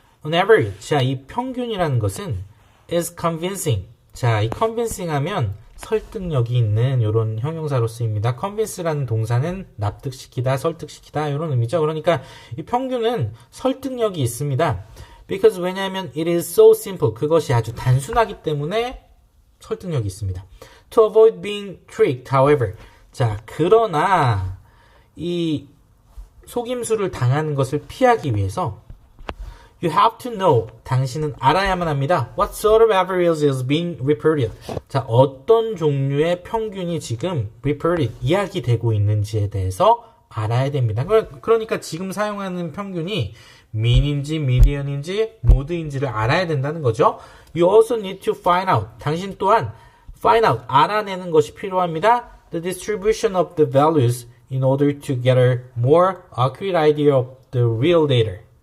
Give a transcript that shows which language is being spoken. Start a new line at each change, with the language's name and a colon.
English: On average, 자,
Korean: 이 평균이라는 것은
English: is convincing.
Korean: 자, 이 convincing 하면 설득력이 있는 이런 형용사로 쓰입니다. convince라는 동사는 납득시키다, 설득시키다 이런 의미죠. 그러니까 이 평균은 설득력이 있습니다.
English: Because 왜냐하면 it is so simple.
Korean: 그것이 아주 단순하기 때문에 설득력이 있습니다.
English: To avoid being tricked, however.
Korean: 자, 그러나 이 속임수를 당하는 것을 피하기 위해서
English: You have to know.
Korean: 당신은 알아야만 합니다.
English: What sort of average is being reported?
Korean: 자, 어떤 종류의 평균이 지금 reported, 이야기되고 있는지에 대해서 알아야 됩니다. 그러니까 지금 사용하는 평균이 mean인지 median인지 mode인지를 알아야 된다는 거죠.
English: You also need to find out.
Korean: 당신 또한 find out, 알아내는 것이 필요합니다.
English: The distribution of the values in order to get a more accurate idea of the real data.